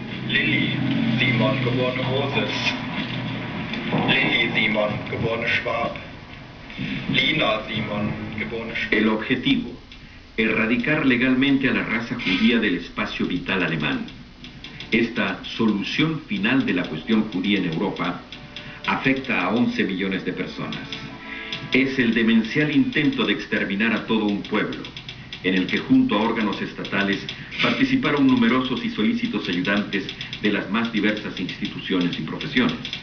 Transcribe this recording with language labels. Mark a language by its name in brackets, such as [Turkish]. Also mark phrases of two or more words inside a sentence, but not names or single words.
[German] Lilly Simon, geborene Moses. Lilly Simon, geborene Schwab. Lina Simon, geborene Schwab. [Spanish] El objetivo: erradicar legalmente a la raza judía del espacio vital alemán. Esta solución final de la cuestión judía en Europa afecta a 11 millones de personas. Es el demencial intento de exterminar a todo un pueblo, en el que junto a órganos estatales participaron numerosos y solícitos ayudantes de las más diversas instituciones y profesiones.